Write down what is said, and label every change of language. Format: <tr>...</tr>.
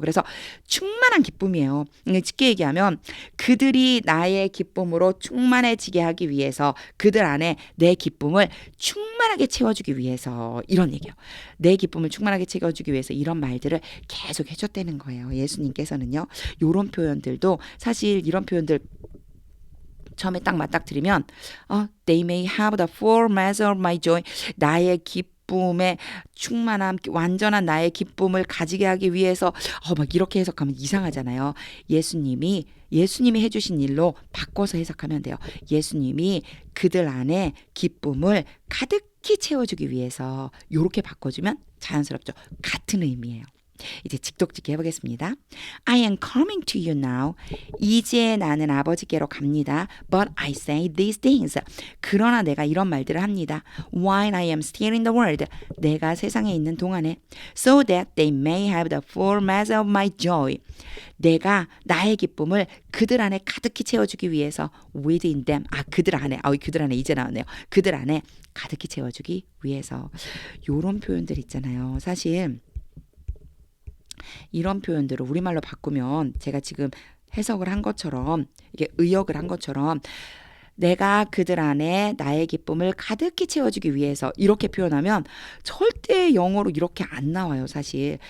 <ko>그래서 충만한 기쁨이에요. 쉽게 얘기하면 그들이 나의 기쁨으로 충만해지게 하기 위해서 그들 안에 내 기쁨을 충만하게 채워주기 위해서 이런 얘기예요. 내 기쁨을 충만하게 채워주기 위해서 이런 말들을 계속 해줬다는 거예요. 예수님께서는요. 이런 표현들도 사실 이런 표현들 처음에 딱 맞닥뜨리면</ko> <en>They may have the full measure of my joy.</en> <ko>나의 기쁨의 충만함, 완전한 나의 기쁨을 가지게 하기 위해서 막 이렇게 해석하면 이상하잖아요. 예수님이 해주신 일로 바꿔서 해석하면 돼요. 예수님이 그들 안에 기쁨을 가득히 채워주기 위해서 이렇게 바꿔주면 자연스럽죠. 같은 의미예요. 이제 직독직해 해보겠습니다.</ko> <en>I am coming to you now.</en> <ko>이제 나는 아버지께로 갑니다.</ko> <en>But I say these things.</en> <ko>그러나 내가 이런 말들을 합니다.</ko> <en>While I am still in the world.</en> <ko>내가 세상에 있는 동안에.</ko> <en>So that they may have the full measure of my joy.</en> <ko>내가 나의 기쁨을 그들 안에 가득히 채워주기 위해서</ko> <en>within them.</en> <ko>그들 안에 이제 나왔네요. 그들 안에 가득히 채워주기 위해서. 요런 표현들 있잖아요. 사실 이런 표현들을 우리말로 바꾸면 제가 지금 해석을 한 것처럼 이게 의역을 한 것처럼 내가 그들 안에 나의 기쁨을 가득히 채워주기 위해서 이렇게 표현하면 절대 영어로 이렇게 안 나와요, 사실.</ko>